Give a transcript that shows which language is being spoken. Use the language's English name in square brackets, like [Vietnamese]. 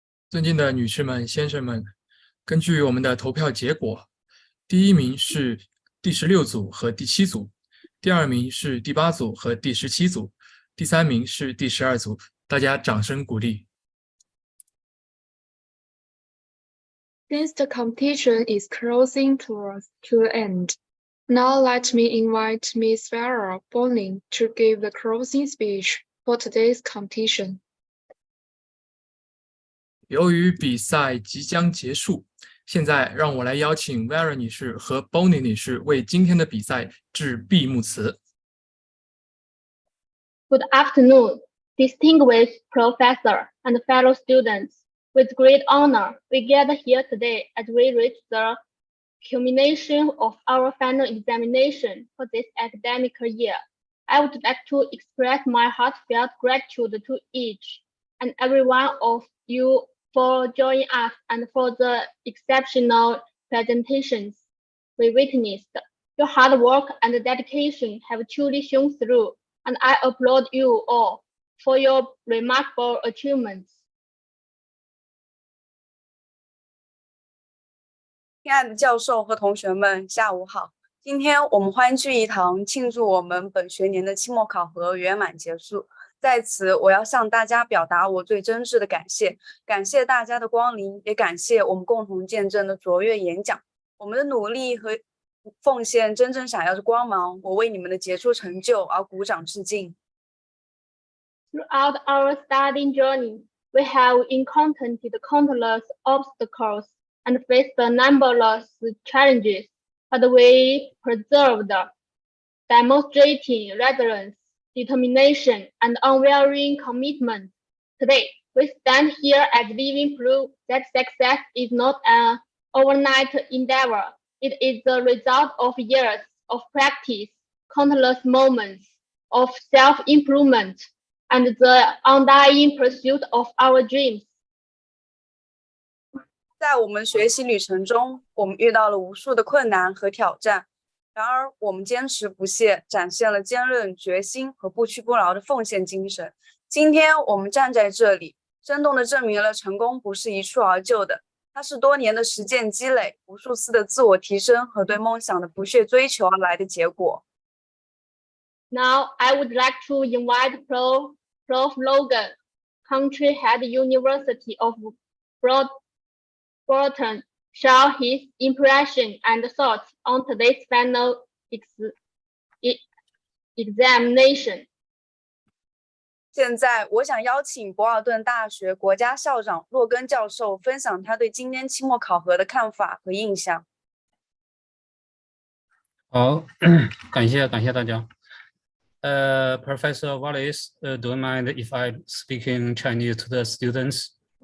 [Chinese] 尊敬的女士们、先生们，根据我们的投票结果，第一名是第16组和第7组，第二名是第8组和第17组，第三名是第12组。大家掌声鼓励。 [English] Since the competition is closing towards to the end, now let me invite Ms. Vera Bolling to give the closing speech for today's competition. [Chinese] 由于比赛即将结束，现在让我来邀请 Vera 女士和 Bonnie 女士为今天的比赛致闭幕词。 [English] Good afternoon, distinguished professor and fellow students. With great honor, we gather here today as we reach the culmination of our final examination for this academic year. I would like to express my heartfelt gratitude to each and every one of you for joining us and for the exceptional presentations we witnessed. Your hard work and dedication have truly shone through, and I applaud you all for your remarkable achievements. [Chinese] 亲爱的教授和同学们，下午好。今天我们欢聚一堂，庆祝我们本学年的期末考核圆满结束。在此，我要向大家表达我最真挚的感谢，感谢大家的光临，也感谢我们共同见证的卓越演讲。我们的努力和奉献真正闪耀着光芒，我为你们的杰出成就而鼓掌致敬。 [English] Throughout our studying journey, we have encountered countless obstacles and faced numberless challenges, but we persevered, demonstrating resilience, determination, and unwavering commitment. Today, we stand here as living proof that success is not an overnight endeavor. It is the result of years of practice, countless moments of self-improvement, and the undying pursuit of our dreams. [Chinese] 在我们学习旅程中，我们遇到了无数的困难和挑战，然而我们坚持不懈，展现了坚韧决心和不屈不挠的奉献精神。今天我们站在这里，生动地证明了成功不是一蹴而就的，它是多年的实践积累、无数次的自我提升和对梦想的不懈追求而来的结果。 [English] Now, I would like to invite Prof. Logan, Country Head University of Bolton, share his impression and thoughts on today's final examination. [Chinese] 现在，我想邀请博尔顿大学国家校长洛根教授分享他对今年期末考核的看法和印象。好，感谢大家。 [English] Professor Wallace, do you mind if I speak in Chinese to the students?